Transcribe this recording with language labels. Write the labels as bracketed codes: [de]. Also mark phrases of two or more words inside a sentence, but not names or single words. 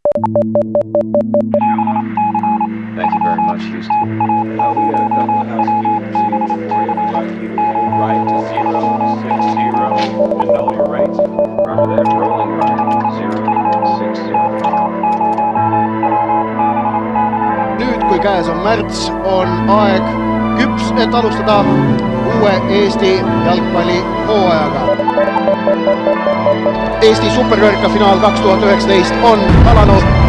[en] Thank you very much, Houston. We got a couple of housekeeping procedures for you. We'd like you to hold right to 060 and know your rates. Remember that, rolling right 060. [et] Nüüd, kui käes on märts, on aeg küps, et alustada uue Eesti jalgpalli hooajaga. Eesti superkarika finaal 2019 on alanud.